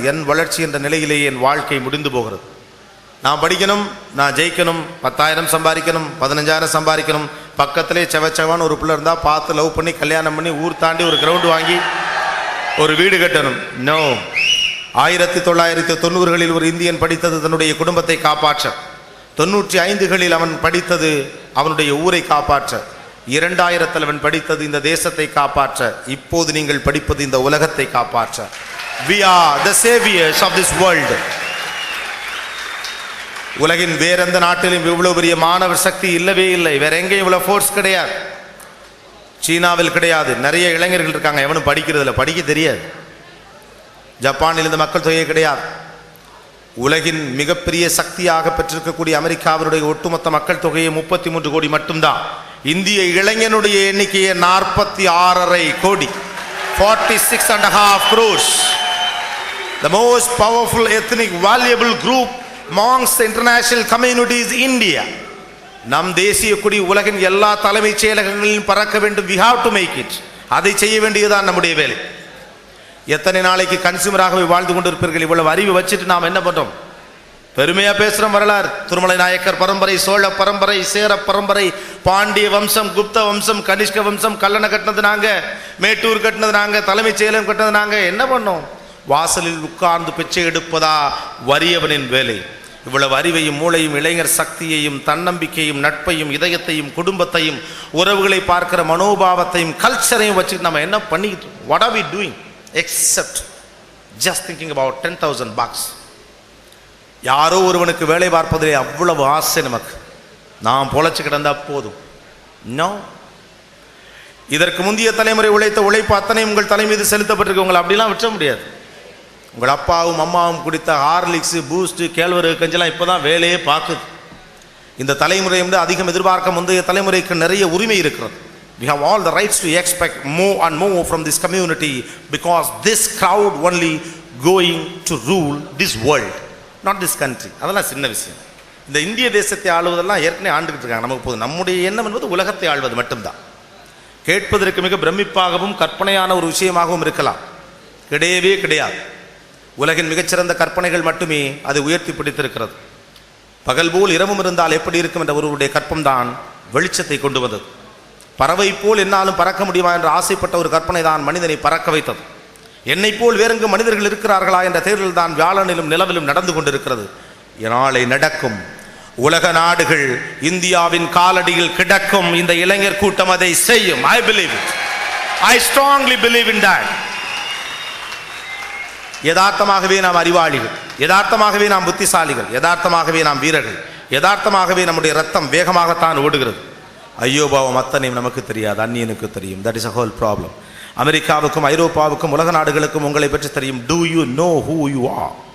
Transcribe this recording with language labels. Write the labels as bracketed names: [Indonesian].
[Tamil] என் வளர்ச்சி என்ற நிலையிலேயே என் வாழ்க்கை முடிந்து போகிறது. நான் படிக்கணும், நான் ஜெயிக்கணும், 10,000 சம்பாதிக்கணும், 15,000 சம்பாதிக்கணும், பக்கத்திலே செவச்சவான்னு ஒரு பிள்ளை இருந்தால் பார்த்து லவ் பண்ணி கல்யாணம் பண்ணி ஊர் தாண்டி ஒரு கிரவுண்டு வாங்கி ஒரு வீடு கட்டணும். நோ. 1990களில் ஒரு இந்தியன் படித்தது தன்னுடைய குடும்பத்தை காப்பாற்ற, 95களில் அவன் படித்தது அவனுடைய ஊரை காப்பாற்ற, 2000 அவன் படித்தது இந்த தேசத்தை காப்பாற்ற, இப்போது நீங்கள் படிப்பது இந்த உலகத்தை காப்பாற்ற. [English] We are the saviors of this world. [Tamil] உலகின் வேற எந்த நாட்டிலும் இவ்வளவு பெரிய மாணவர் சக்தி இல்லவே இல்லை. வேற எங்கேயும் இவ்வளவு ஃபோர்ஸ் கிடையாது. சீனாவில் கிடையாது. நிறைய இளைஞர்கள் இருக்காங்க, எவனும் படிக்கிறது இல்லை, படிக்க தெரியாது. ஜப்பானில் இந்த மக்கள் தொகையே கிடையாது. உலகின் மிகப்பெரிய சக்தியாக பெற்றிருக்கக்கூடிய அமெரிக்காவினுடைய ஒட்டுமொத்த மக்கள் தொகையை 33 கோடி மட்டும்தான். இந்திய இளைஞனுடைய எண்ணிக்கையை 46.5 கோடி, [English] 46.5 crores. The most powerful ethnic valuable group amongst the international community is India. [Tamil] நம் தேசிய கொடி உலகின் எல்லா தலைமைச் செயலகங்களிலும் பறக்க வேண்டும். [English] We have to make it. [Tamil] அதை செய்ய வேண்டியதுதான் நம்முடைய வேலை. எத்தனை நாளைக்கு கன்சியூமராகவே வாழ்ந்து கொண்டிருப்பீர்கள்? இவ்வளவு அறிவு வச்சுட்டு நாம் என்ன பண்றோம்? பெருமையா பேசுறோம். வரலாறு, திருமலை நாயக்கர் பரம்பரை, சோழ பரம்பரை, சேர பரம்பரை, பாண்டிய வம்சம், குப்த வம்சம், கனிஷ்க வம்சம், கல்லணை கட்டினது நாங்க, மேட்டூர் கட்டினது நாங்க, தலைமைச் செயலகம் கட்டினது நாங்க. என்ன பண்ணோம்? வாசலில் உட்கார்ந்து பிச்சை எடுப்பதா வறியவனின் வேலை? இவ்வளவு அறிவையும் மூளையும் இளைஞர் சக்தியையும் தன்னம்பிக்கையும் நட்பையும் இதயத்தையும் குடும்பத்தையும் உறவுகளை பார்க்கிற மனோபாவத்தையும் கல்ச்சரையும் வச்சுட்டு நம்ம என்ன பண்ணிக்கிட்டு? [English] What are we doing except just thinking about 10,000 bucks? [Tamil] யாரோ ஒருவனுக்கு வேலை பார்ப்பதிலே அவ்வளவு ஆசை நமக்கு. நாம் பொழைச்சு கிடந்தா போதும். நோ, இதற்கு முந்தைய தலைமுறை உழைத்த உழைப்பு அத்தனை உங்கள் தலை மீது செலுத்தப்பட்டிருக்கு. உங்களை அப்படிலாம் விட்ட முடியாது. உங்கள் அப்பாவும் அம்மாவும் குடித்த ஹார்லிக்ஸ், பூஸ்ட், கேழ்வரகு கஞ்செல்லாம் இப்போதான் வேலையே பார்க்குது. இந்த தலைமுறை வந்து அதிகம் எதிர்பார்க்க முந்தைய தலைமுறைக்கு நிறைய உரிமை இருக்கிறது. [English] We have all the rights to expect more and more from this community because this crowd only going to rule this world, not this country. [Tamil] அதெல்லாம் சின்ன விஷயம். இந்த இந்திய தேசத்தை ஆளுவதெல்லாம் ஏற்கனவே ஆண்டுகிட்டு இருக்காங்க. நமக்கு போதும். நம்முடைய எண்ணம் என்பது உலகத்தை ஆள்வது மட்டும்தான். கேட்பதற்கு மிக பிரமிப்பாகவும் கற்பனையான ஒரு விஷயமாகவும் இருக்கலாம். கிடையவே கிடையாது. உலகின் மிகச்சிறந்த கற்பனைகள் மட்டுமே அதை உயர்த்தி பிடித்திருக்கிறது. பகல் போல் இரவும் இருந்தால் எப்படி இருக்கும் என்ற ஒருவருடைய கற்பம்தான் வெளிச்சத்தை கொண்டு வந்தது. பறவை போல் என்னாலும் பறக்க முடியுமா என்று ஆசைப்பட்ட ஒரு கற்பனை தான் மனிதனை பறக்க வைத்தது. என்னை போல் வேறெங்கு மனிதர்கள் இருக்கிறார்களா என்ற தேர்தல் தான் வியாழனிலும் நிலவிலும் நடந்து கொண்டிருக்கிறது. நாளை நடக்கும். உலக நாடுகள் இந்தியாவின் காலடியில் கிடக்கும். இந்த இளைஞர் கூட்டம் அதை செய்யும். [English] I believe it. I strongly believe in that. [Tamil] யதார்த்தமாகவே நாம் அறிவாளிகள், யதார்த்தமாகவே நாம் புத்திசாலிகள், யதார்த்தமாகவே நாம் வீரர்கள், யதார்த்தமாகவே நம்முடைய ரத்தம் வேகமாகத்தான் ஓடுகிறது. ஐயோ பாவம் அத்தனையும் நமக்கு தெரியாது, அந்நியனுக்கு தெரியும். [English] That is a whole problem. [Tamil] அமெரிக்காவுக்கும் ஐரோப்பாவுக்கும் உலக நாடுகளுக்கும் உங்களை பற்றி தெரியும். [English] Do you know who you are?